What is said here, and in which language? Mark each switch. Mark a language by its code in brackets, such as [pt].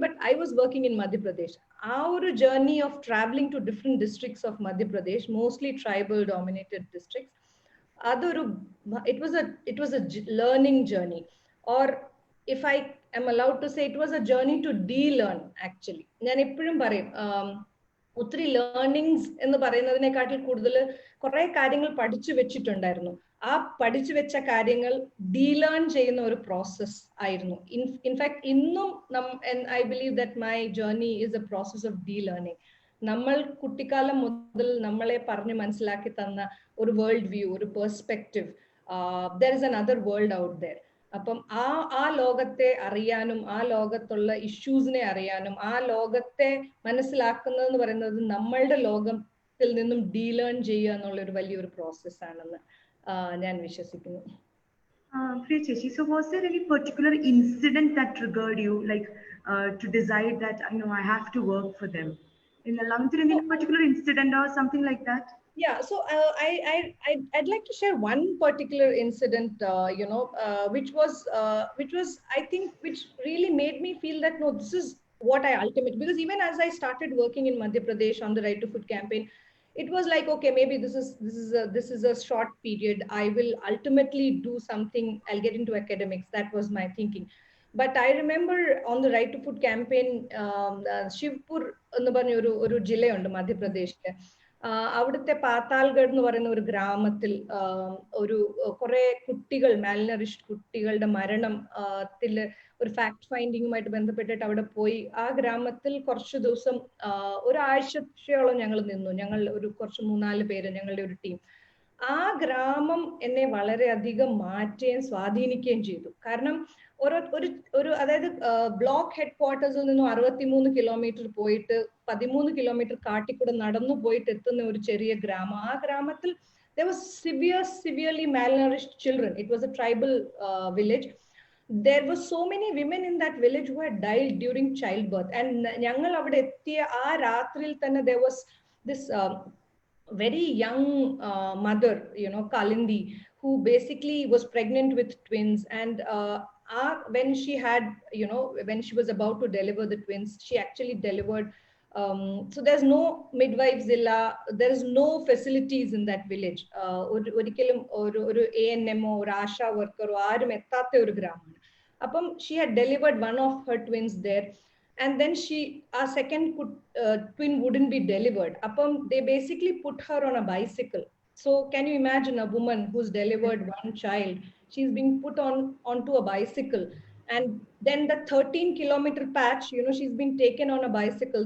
[en] But I was working in Madhya Pradesh. Our journey of traveling to different districts of Madhya Pradesh, mostly tribal dominated districts, അതൊരു it was a learning journey, or if I am allowed to say, it was a journey to de-learn actually. [ml] ഞാൻ എപ്പോഴും പറയും ഒത്തിരി learnings എന്ന് പറയുന്നതിനെക്കാട്ടിൽ കൂടുതൽ കുറെ കാര്യങ്ങൾ പഠിച്ചു വെച്ചിട്ടുണ്ടായിരുന്നു. ആ പഠിച്ചു വെച്ച കാര്യങ്ങൾ ഡീലേൺ ചെയ്യുന്ന ഒരു പ്രോസസ് ആയിരുന്നു. [en] In fact ഇന്നും I believe that my journey is a process of delearning. [ml] നമ്മൾ കുട്ടിക്കാലം മുതൽ നമ്മളെ പറഞ്ഞ് മനസ്സിലാക്കി തന്ന ഒരു വേൾഡ് വ്യൂ, ഒരു perspective, there is another world out there. അപ്പം ആ ലോകത്തെ അറിയാനും ആ ലോകത്തുള്ള ഇഷ്യൂസിനെ അറിയാനും ആ ലോകത്തെ മനസ്സിലാക്കുന്നതെന്ന് പറയുന്നത് നമ്മളുടെ ലോകത്തിൽ നിന്നും ഡീലേൺ ചെയ്യുക എന്നുള്ള ഒരു വലിയൊരു പ്രോസസ് ആണെന്ന് ഞാൻ വിശ്വസിക്കുന്നു. [en] Priya Cheshi, so was there any particular incident that triggered you, like to decide that I have to work for them? Any particular incident or something like that? Yeah, so I'd like to share one particular incident, which was I think which really made me feel that no, this is what I ultimately, because even as I started working in Madhya Pradesh on the Right to Food campaign, it was like, okay, maybe this is a short period. I will ultimately do something. I'll get into academics. That was my thinking. But I remember on the Right to Food campaign, Shivpur എന്ന് പറഞ്ഞ ഒരു ജില്ലയുണ്ട് മധ്യപ്രദേശില്. [ml] അവിടുത്തെ പാത്താൽഗഡ് എന്ന് പറയുന്ന ഒരു ഗ്രാമത്തിൽ കുറെ കുട്ടികൾ, മാൽനറിഷ്ഡ് കുട്ടികളുടെ മരണത്തിൽ ഒരു ഫാക്ട് ഫൈൻഡിങ്ങുമായിട്ട് ബന്ധപ്പെട്ടിട്ട് അവിടെ പോയി. ആ ഗ്രാമത്തിൽ കുറച്ചു ദിവസം, ഒരാഴ്ചയോളം ഞങ്ങൾ നിന്നു. ഞങ്ങൾ കുറച്ച് 3-4 പേര്, ഞങ്ങളുടെ ഒരു ടീം. ആ ഗ്രാമം എന്നെ വളരെയധികം മാറ്റുകയും സ്വാധീനിക്കുകയും ചെയ്തു. കാരണം അതായത് ബ്ലോക്ക് ഹെഡ് ക്വാർട്ടേഴ്സിൽ നിന്നും 63 കിലോമീറ്റർ പോയിട്ട് 13 കിലോമീറ്റർ കാട്ടിക്കൂടെ നടന്നു പോയിട്ട് എത്തുന്ന ഒരു ചെറിയ ഗ്രാമം. [en] ആ ഗ്രാമത്തിൽ there was severely malnourished children. It was a tribal village. There were so many women in that village who had died during childbirth. And ഞങ്ങൾ അവിടെ എത്തിയ ആ രാത്രിയിൽ തന്നെ there was this very young mother, Kalindi, who basically was pregnant with twins. And when she had, when she was about to deliver the twins, she actually delivered. So there's no midwives illa, there is no facilities in that village. [ml] ഒരിക്കലും ഒരു ANM or ASHA worker ആരും എത്താത്ത ഒരു ഗ്രാമമാണ്. [en] അപ്പം she had delivered one of her twins there. And then our second twin wouldn't be delivered. Apam, they basically put her on a bicycle. So can you imagine a woman who's delivered one child? She's being put onto a bicycle. And then the 13-kilometer patch, she's been taken on a bicycle.